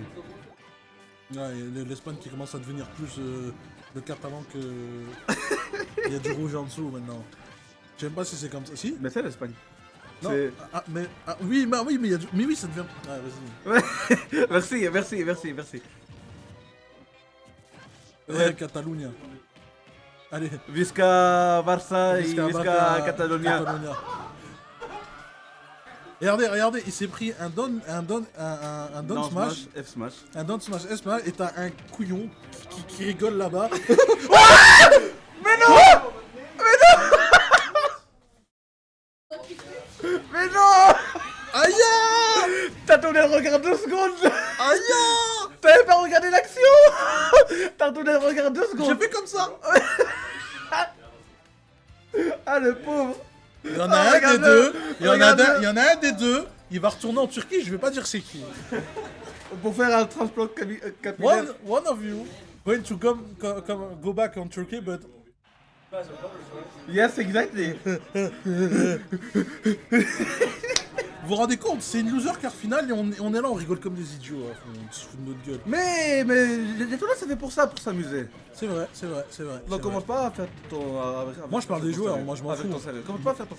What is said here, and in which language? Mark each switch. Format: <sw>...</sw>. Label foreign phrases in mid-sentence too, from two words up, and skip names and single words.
<fr>Ouais, et l'Espagne qui commence à devenir plus le catalan que... Il y a du rouge en dessous maintenant. Je sais même pas si c'est comme ça. Si. Mais c'est l'Espagne. Non. C'est- Ah, mais... Ah, oui, mais il y a du... Mais oui, ça devient... Ouais, vas-y. Merci. Ouais, Catalunya. Allez.</fr> <ca>Visca Barça et Visca Visca Barça, Catalonia.</ca> <fr>Et regardez, il s'est pris un down Non,</fr> <en>smash, F smash. un down smash S smash,</en> <fr>et t'as un couillon qui rigole là-bas. Mais non! Aïe! T'as tourné le regard 2 secondes! Aïe! T'avais pas regardé l'action! T'as tourné le regard 2 J'ai secondes! fait comme ça. Ah le pauvre! Il y en a Ah, un des regarde-le. deux. Il y en Regarde-le. a un des deux. Il va retourner en Turquie. Je vais pas dire c'est qui. Pour faire un transplant capillaire.</fr> <en>One of you going to go back on Turkey, but Yes, exactly.</en> <fr>vous vous rendez compte, c'est une loser car finale et on est là, on rigole comme des idiots. Hein. On se fout de notre gueule. Mais les tournois c'est fait pour ça, pour s'amuser. C'est vrai. Donc commence pas à faire ton... Moi, je parle des joueurs, moi, je m'en fous. Commence pas à faire ton...</fr>